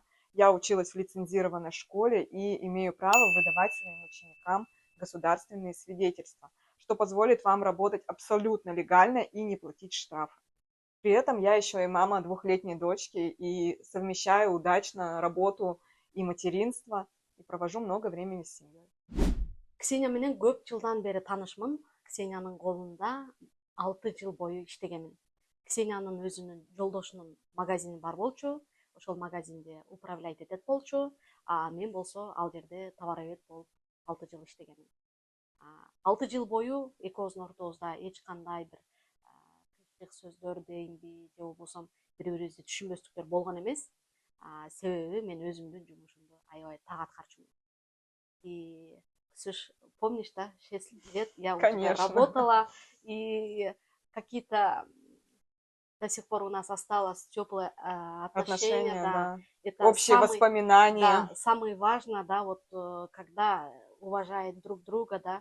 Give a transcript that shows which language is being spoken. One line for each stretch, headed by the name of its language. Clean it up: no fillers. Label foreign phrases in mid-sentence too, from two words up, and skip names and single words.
Russian: Я училась в лицензированной школе и имею право выдавать своим ученикам государственные свидетельства, что позволит вам работать абсолютно легально и не платить штрафы. При этом я еще и мама 2-летней дочки и совмещаю удачно работу и материнство, и провожу много времени с семьей.
Kyrgyz: Ксения менен көп жылдан бери таанышмын. Ксениянын колунда 6 жыл бою иштегенмин. Ксениянын өзүнүн жолдошунун магазини бар болчу. Ошол магазинде управлять этет болчу. Мен болсо ал жерде товаровед болуп 6 жыл иштегенмин. 6 жыл бою экөөбүздүн ортобузда эч кандай бир кырсык сөздөр дейинби, же болбосо бири-бирибизди түшүнбөстүктөр болгон эмес. Себеби мен өзүмдүн жумушумду аябай так аткарчумун.
Russian: И Ксюш, помнишь, да, 6 лет я у тебя работала, и какие-то до сих пор у нас осталось теплые отношения, да. Это общие воспоминания. Да, самое важное, да, вот когда уважает друг друга, да.